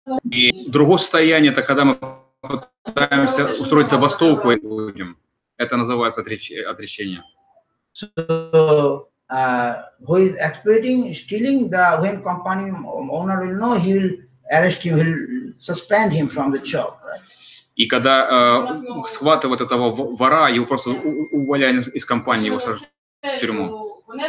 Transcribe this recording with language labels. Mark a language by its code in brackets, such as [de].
[ru] И другое состояние, это когда мы пытаемся устроить забастовку людям. Это называется отречение. [en] So, who is exploiting, stealing, when company owner will know, he will arrest him, he will suspend him from the job. Right? [ru] И когда схватывают этого вора, его просто увольняют из компании, его сажают в тюрьму.